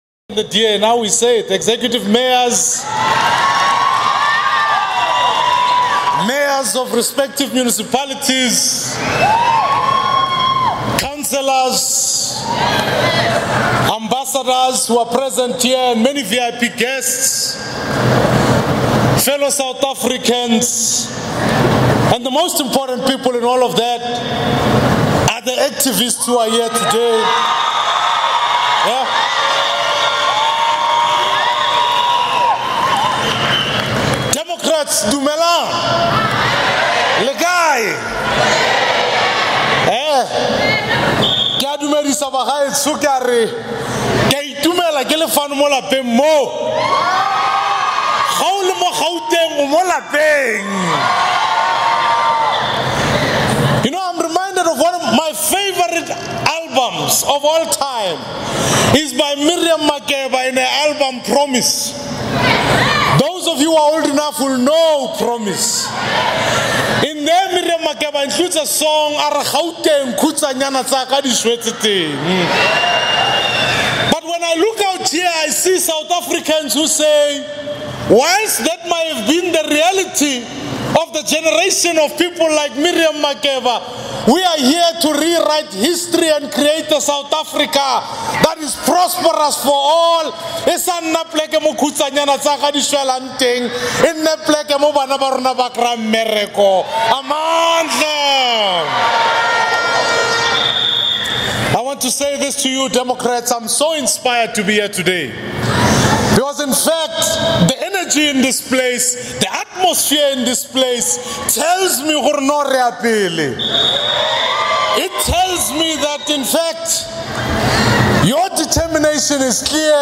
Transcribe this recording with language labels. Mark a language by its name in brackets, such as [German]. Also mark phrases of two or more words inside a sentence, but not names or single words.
[English] The DA, now we say it, executive mayors, mayors of respective municipalities, councillors, ambassadors who are present here, and many VIP guests, fellow South Africans, and the most important people in all of that are the activists who are here today. Yeah. Democrats, [Tswana] dumelang, le kae? Ke a dumedisa bagaetsho ke a re ke a itumela ke le fano mo lapeng mo. Ga o le mo Gauteng o mo lapeng. [English] You know, I'm reminded of one of my favorite albums of all time. Is by Miriam Makeba in her album Promise. Those of you who are old enough will know Promise. In there, Miriam Makeba includes a song, Ara Gauteng Kutsanyana Tsaka di Shwetse teng. But when I look out here, I see South Africans who say, whilst that might have been the reality of the generation of people like Miriam Makeba, we are here to rewrite history and create a South Africa that is prosperous for all. [Tswana] Esanna pleke mo kutsanyana tsaka di shwelang teng, enne pleke mo bana ba rona ba kra mmereko. Amandla. [English] I want to say this to you, Democrats. I'm so inspired to be here today. Because in fact, the energy in this place, the atmosphere in this place tells me it tells me that in fact, your determination is clear.